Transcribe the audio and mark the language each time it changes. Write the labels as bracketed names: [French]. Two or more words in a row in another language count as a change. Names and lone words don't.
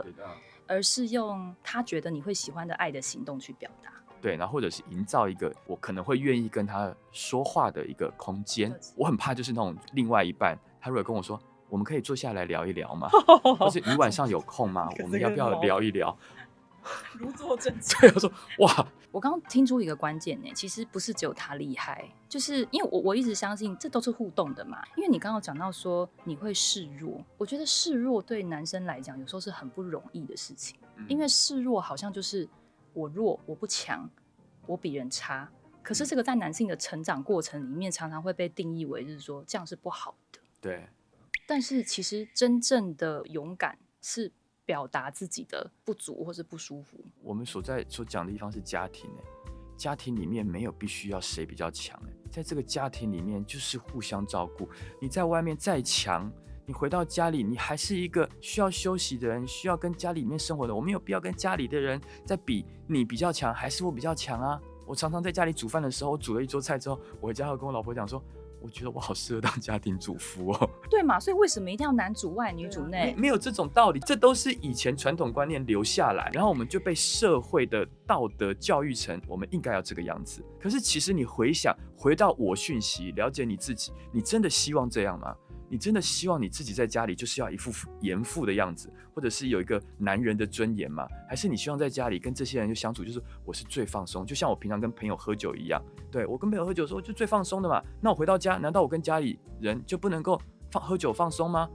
[Chinese] 對，而是用他覺得你會喜歡的愛的行動去表達。对，然後或者是營造一個我可能會願意跟他說話的一個空間。我很怕就是那種另外一半，他如果跟我說，我們可以坐下來聊一聊嗎？或是你晚上有空嗎？我們要不要聊一聊？如坐針氈。對，我說哇，我剛剛聽出一個關鍵呢，其實不是只有他厲害，就是因為我一直相信這都是互動的嘛。因為你剛剛講到說你會示弱，我覺得示弱對男生來講有時候是很不容易的事情，因為示弱好像就是我弱，我不強，我比人差。可是這個在男性的成長過程裡面，常常會被定義為就是說這樣是不好的。對。但是其實真正的勇敢是表達自己的不足或是不舒服。我們所講的地方是家庭，家庭裡面沒有必須要誰比較強，在這個家庭裡面就是互相照顧。你在外面再強，你回到家裡，你還是一個需要休息的人，需要跟家裡面生活的。我沒有必要跟家裡的人在比你比較強還是我比較強啊。我常常在家裡煮飯的時候，我煮了一桌菜之後，我回家會跟我老婆講說，我覺得我好適合當家庭主婦哦。對嘛，所以為什麼一定要男主外女主內？沒有這種道理，這都是以前傳統觀念留下來，然後我們就被社會的道德教育成我們應該要這個樣子。可是其實你回到我訊息，了解你自己，你真的希望這樣嗎？你真的希望你自己在家裡就是要一副嚴父的樣子，或者是有一個男人的尊嚴嗎？還是你希望在家裡跟這些人就相處，就是我是最放鬆，就像我平常跟朋友喝酒一樣。對，我跟朋友喝酒的時候就最放鬆的嘛。那我回到家，難道我跟家裡人就不能夠喝酒放鬆嗎？